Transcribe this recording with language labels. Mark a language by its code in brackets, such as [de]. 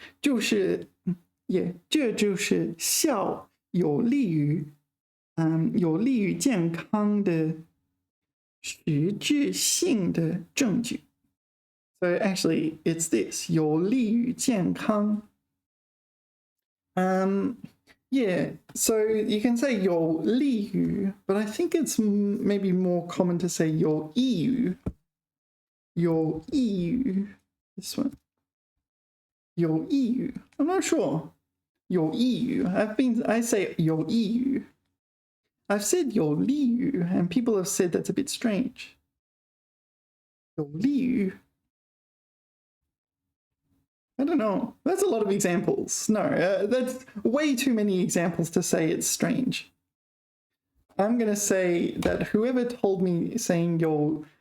[zh] 就是，yeah, 这就是笑有利于健康的实质性的证据. [en] So actually, it's this 有利于健康. Yeah, so you can say 有利于, but I think it's maybe more common to say 有益于. 有益于 this one. 有益于 I'm not sure. 有益于 I say 有益于. I've said 有利于 and people have said that's a bit strange. 有利于 I don't know. That's a lot of examples. No, that's way too many examples to say it's strange. I'm going to say that whoever told me saying 有